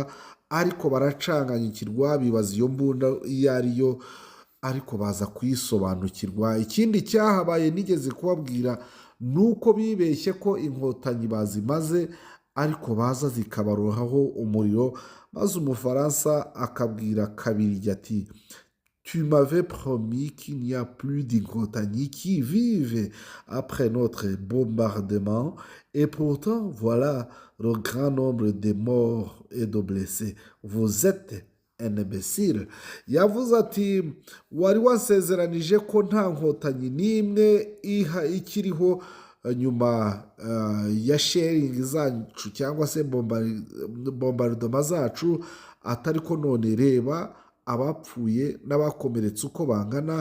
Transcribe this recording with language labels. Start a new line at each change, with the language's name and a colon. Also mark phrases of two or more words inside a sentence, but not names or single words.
Kinyarwanda: Ariko baracanganyikirwa, bibaza iyo mbunda iyo ariyo, ariko baza kuyisobanukirwa. Ikindi cyahabaye nigeze kubabwira nuko bibeshye ko inkotanyi bazimaze, ariko baza zikabarohaho umuriro. Maze Umufaransa akabwira Kabirigi ati,
French: tu m'avais promis qu'il n'y a plus d'inkotanyi qui vivent après notre bombardement, et pourtant voilà le grand nombre de morts et de blessés. Vous êtes un imbécile.
Kinyarwanda: Yavuze ati, wari wasezeranije ko nta nkotanyi n'imwe ikiriho nyuma ya sharing zacu cyangwa se bombardement zacu, atari ko none reba abapfuye n'abakomeretse uko bangana.